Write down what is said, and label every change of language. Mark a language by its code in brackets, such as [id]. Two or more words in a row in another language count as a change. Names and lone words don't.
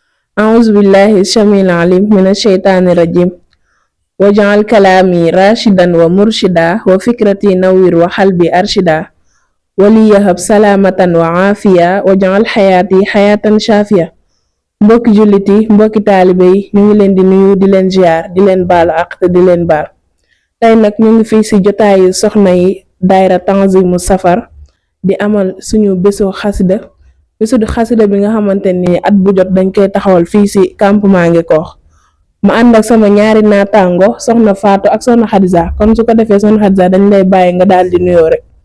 [ar] أعوذ بالله السميع العليم من الشيطان الرجيم واجعل كلامي راشدا ومرشدا وفكرتي نوير وقلبي أرشدا وليهب سلامة وعافية واجعل حياتي حياة شافية [wo] mbokki jullit yi mbokki taalibe yi ñu ngi leen di nuyu di leen ziar di leen baalu àq te di leen baal tey nag ñu ngi fii si jotaayu soxna yi daayra Tanzimu Safar di amal suñu bésu xasida bi nga xamante ni at bu jot dañ koy taxawal fii si campement Ngekoox ma ànd ak sama ñaari naataango soxna Fatou ak soxna Xadisa kon su ko defee soxna Xadisa dañ lay bàyyi nga daal di nuyoo rek.